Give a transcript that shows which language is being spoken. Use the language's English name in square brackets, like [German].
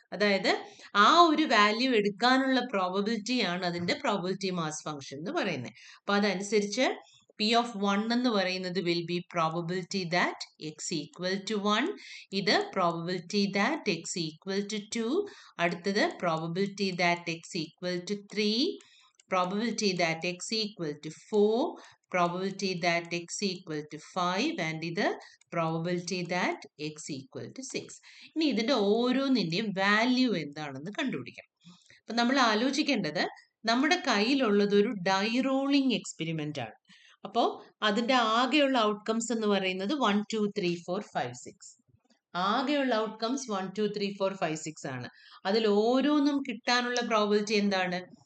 [Malayalam] അതായത് ആ ഒരു വാല്യൂ എടുക്കാനുള്ള പ്രോബബിലിറ്റി ആണ് അതിന്റെ പ്രോബബിലിറ്റി മാസ് ഫംഗ്ഷൻ എന്ന് പറയുന്നത്. അപ്പൊ അതനുസരിച്ച് [English] P of 1 [Malayalam] എന്ന് പറയുന്നത് [English] Will be probability that x equal to 1. ഇത് probability that x equal to 2. അടുത്തത് probability that x equal to 3, probability that x equal to 4, probability that x equal to 5 and ഇത് probability that x equal to 6. [Malayalam] ഇനി ഇതിന്റെ ഓരോന്നിന്റെയും value എന്താണെന്ന് കണ്ടുപിടിക്കണം. അപ്പൊ നമ്മൾ ആലോചിക്കേണ്ടത് നമ്മുടെ കയ്യിലുള്ളത് ഒരു ഡൈ റോളിംഗ് എക്സ്പെരിമെന്റ് ആണ്. അപ്പോൾ അതിന്റെ ആകെയുള്ള ഔട്ട്കംസ് എന്ന് പറയുന്നത് 1, 2, 3, 4, 5, 6. ആകെയുള്ള ഔട്ട്കംസ് 1, 2, 3, 4, 5, 6 ആണ്. അതിൽ ഓരോന്നും കിട്ടാനുള്ള പ്രോബബിലിറ്റി എന്താണ്?